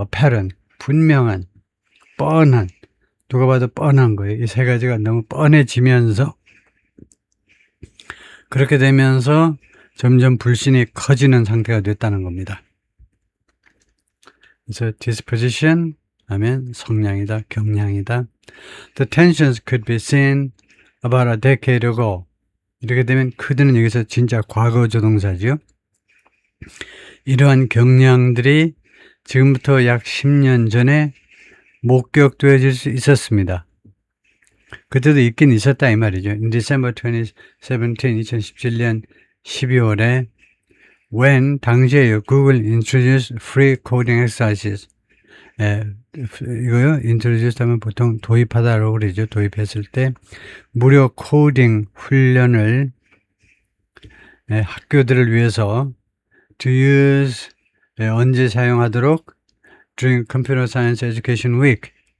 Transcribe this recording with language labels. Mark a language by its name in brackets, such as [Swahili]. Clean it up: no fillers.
[Korean] apparent, 분명한, 뻔한, 누가 봐도 뻔한 거예요. 이 세 가지가 너무 뻔해지면서 그렇게 되면서 점점 불신이 커지는 상태가 됐다는 겁니다. 그래서 disposition 하면 성향이다, 경향이다. [English] The tensions could be seen about a decade ago. [Korean] 이렇게 되면 could는 여기서 진짜 과거 조동사죠. 이러한 경향들이 지금부터 약 10년 전에 목격되어질 수 있었습니다. 그때도 있긴 있었다 이 말이죠. [English] In December 2017, 2017년 12월에 when 당시에요. Google introduced free coding exercises. [Korean] 이거요, introduce 하면 보통 도입하다라고 그러죠. 도입했을 때 무료 코딩 훈련을 학교들을 위해서 to use 언제 사용하도록 during Computer Science Education Week.